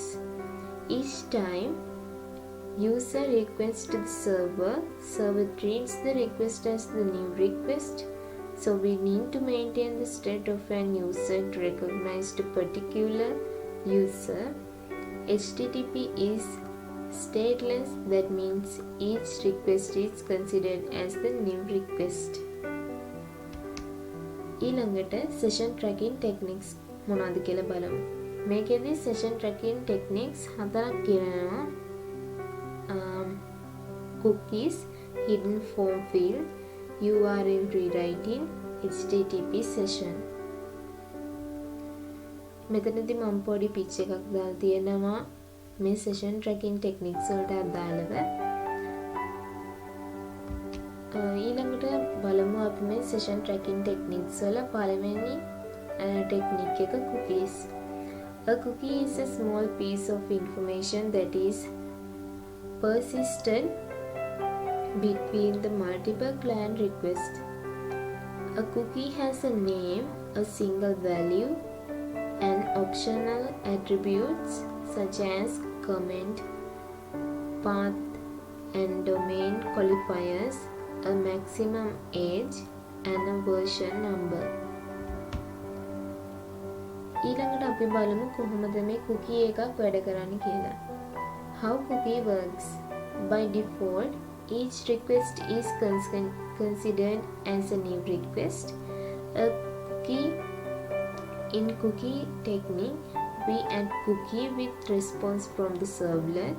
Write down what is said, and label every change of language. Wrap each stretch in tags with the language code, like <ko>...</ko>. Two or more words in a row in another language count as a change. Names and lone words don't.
<en>Each time user requests to the server treats the request as the new request, so we need to maintain the state of an user to recognize the particular user. HTTP is stateless, that means each request is considered as the new request.</en> <si>ඊළඟට</si> <en>session tracking techniques</en> <si>මොනවද කියලා බලමු. මේකෙදී</si> <en>session tracking techniques</en> <si>හතරක් කියනවා.</si> <en>Cookies, hidden form field, URL rewriting, HTTP session.</en> <si>මෙතනදී මම පොඩි පිච් එකක් දාලා තියෙනවා මේ</si> <en>session tracking techniques</en> <si>වලට අදාළව. ඊළඟට බලමු අපි මේ</si> <en>session tracking techniques</en> <si>වල පළවෙනි technique එක cookies.</si> <en>A cookie is a small piece of information that is persisted between the multiple client requests. A cookie has a name, a single value, and optional attributes such as comment, path and domain qualifiers, a maximum age and a version number.</en> <si>ඊළඟට අපි බලමු කොහොමද මේ cookie එකක් වැඩ කරන්නේ කියලා.</si> <en>How cookie works. By default, each request is considered as a new request. A cookie in cookie technique, we add cookie with response from the servlet.</en>